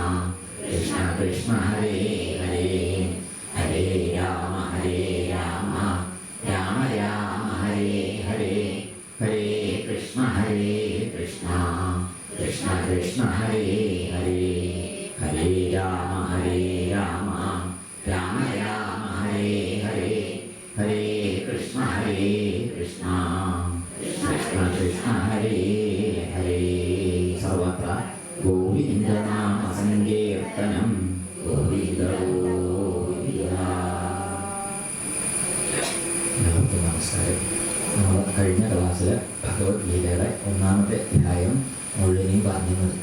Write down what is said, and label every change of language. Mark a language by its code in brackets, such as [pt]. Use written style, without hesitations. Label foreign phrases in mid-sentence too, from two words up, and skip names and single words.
[sa] കൃഷ്ണ ഹരേ ഹരേ, ഹരേ രാമ രാമ രാമ ഹരേ ഹരേ, ഹരേ കൃഷ്ണ കൃഷ്ണ കൃഷ്ണ ഹരേ ഹരേ, ഹരേ രാമ രാമ രാമ ഹരേ ഹരേ, ഹരേ കൃഷ്ണ കൃഷ്ണ കൃഷ്ണ ഹരേ ഹരേ. സർവത്ര ഗോവിന്ദനാമ സങ്കീർത്തനം ഗോവിന്ദ ഗോവിന്ദ. [ml] എല്ലാവർക്കും നമസ്കാരം. നമ്മൾ കഴിഞ്ഞ ക്ലാസ്സിൽ ഭഗവത്ഗീതയുടെ 1-ാമത്തെ അധ്യായം മുഴുവനും പറഞ്ഞു നിർത്തി.